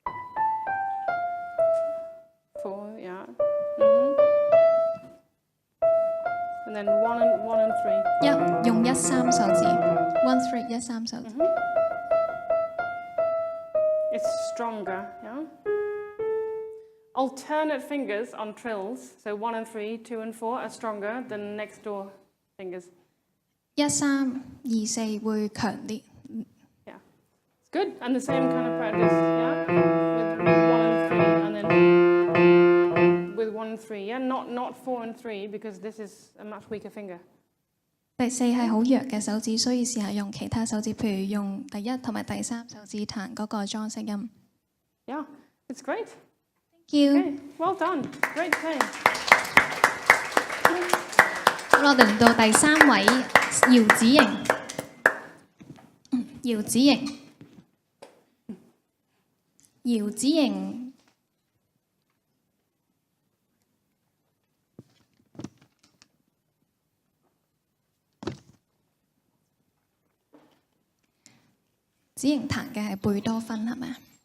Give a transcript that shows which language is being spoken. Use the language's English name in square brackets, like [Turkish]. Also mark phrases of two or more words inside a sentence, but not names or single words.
[English] 4, yeah. 3. [Cantonese] 用1-3手指 1-3 1-3手指。 [English] It's stronger, yeah? Alternate fingers on trills, so 1 and 3, 2 and 4 are stronger than next door fingers. [Cantonese] 1-3 2-4 會強啲。 [English] Yeah, it's good. And the same kind of practice, yeah? With 1 and 3, and then with 1 and 3, yeah? Not 4 and 3, because this is a much weaker finger. [Cantonese] 第4係好弱嘅手指，所以試下用其他手指，譬如用第1同埋第3手指彈嗰個裝飾音。 [English] Yeah, it's great. Thank you。 Okay, well done. Great playing. [Cantonese] 好，我哋嚟到第3位姚子瑩。姚子瑩，姚子瑩。子瑩彈嘅係貝多芬係咪啊？